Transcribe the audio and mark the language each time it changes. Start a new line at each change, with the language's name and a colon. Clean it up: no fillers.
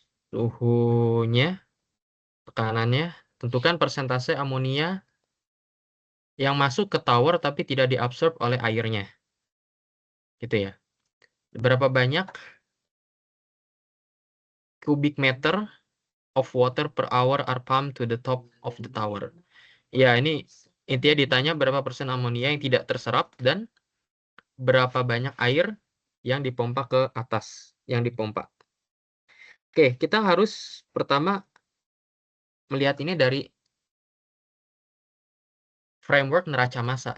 Indonesian: Suhunya, tekanannya, tentukan persentase amonia yang masuk ke tower tapi tidak diabsorb oleh airnya. Gitu ya. Berapa banyak kubik meter
English: of water per hour are pumped to the top of the tower.
Indonesian: Ya, ini intinya ditanya berapa persen amonia yang tidak terserap dan berapa banyak air yang dipompa ke atas, yang dipompa. Oke, kita harus pertama melihat ini dari framework neraca massa.